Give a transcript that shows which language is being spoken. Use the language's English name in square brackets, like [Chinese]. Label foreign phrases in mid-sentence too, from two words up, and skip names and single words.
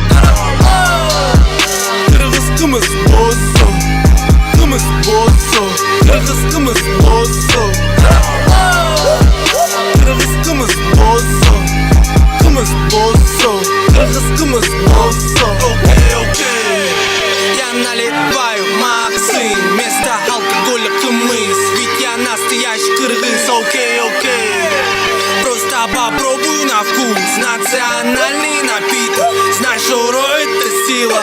[Kyrgyz] Кыргыз кымыз босо, кымыз босо, кыргыз кымыз босо, кыргыз кымыз босо, кымыз босо, кыргыз кымыз босо. [Russian] Окей, я наливаю Максим, вместо алкоголя кымыз, ведь я настоящий кыргыз. Окей, просто попробуй на вкус национальный напиток. Знай, Шоро — это сила.